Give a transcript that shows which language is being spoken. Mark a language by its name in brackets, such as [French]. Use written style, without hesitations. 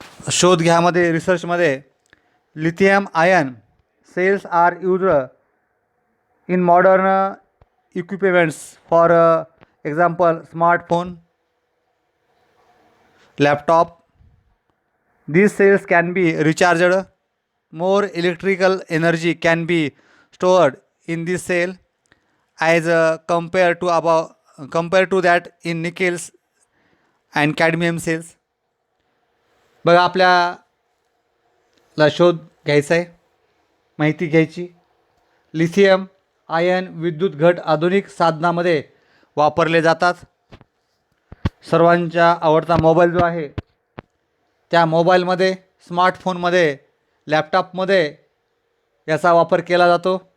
[Marathi] शोध घ्यामध्ये, रिसर्चमध्ये [English] Lithium ion cells are used in modern equipments, for example smartphone, laptop. These cells can be recharged. More electrical energy can be stored in this cell as compared to that in nickels and cadmium cells. [Marathi] बघा, आपल्याला शोध घ्यायचा आहे, माहिती घ्यायची. Lithium ion विद्युत घट आधुनिक साधनामध्ये वापरले जातात. सर्वांचा आवडता मोबाईल जो आहे, त्या मोबाईलमध्ये, स्मार्टफोनमध्ये, लॅपटॉपमध्ये याचा वापर केला जातो.